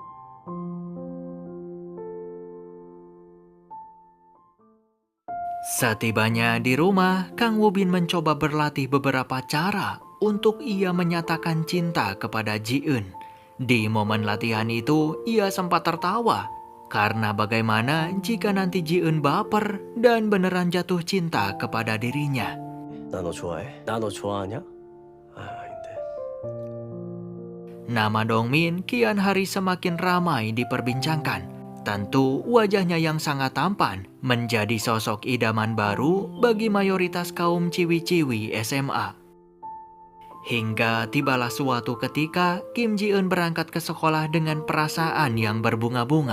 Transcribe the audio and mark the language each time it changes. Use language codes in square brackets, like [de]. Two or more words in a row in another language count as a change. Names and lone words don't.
[id] Setibanya di rumah, Kang Woo-bin mencoba berlatih beberapa cara untuk ia menyatakan cinta kepada Ji-eun. Di momen latihan itu, ia sempat tertawa karena bagaimana jika nanti Ji-eun baper dan beneran jatuh cinta kepada dirinya. [ko] 나 너 좋아해? 나 너 좋아하냐? 아, 아닌데. [id] Nama Dongmin kian hari semakin ramai diperbincangkan. Tentu wajahnya yang sangat tampan menjadi sosok idaman baru bagi mayoritas kaum ciwi-ciwi SMA. Hingga tibalah suatu ketika Kim Ji-eun berangkat ke sekolah dengan perasaan yang berbunga-bunga.